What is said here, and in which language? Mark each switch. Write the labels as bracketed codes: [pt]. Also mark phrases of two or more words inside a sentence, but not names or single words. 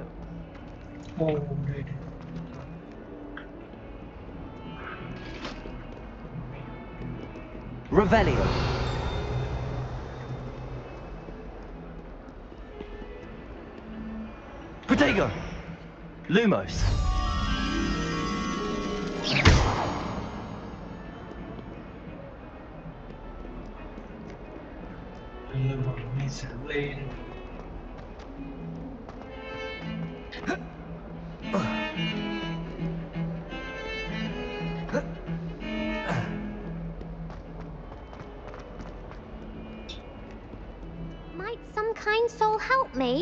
[vi] Ô, đây đây. Revelio. Protego. Lumos. Lửa này sáng lên. [en] Might some kind soul help me?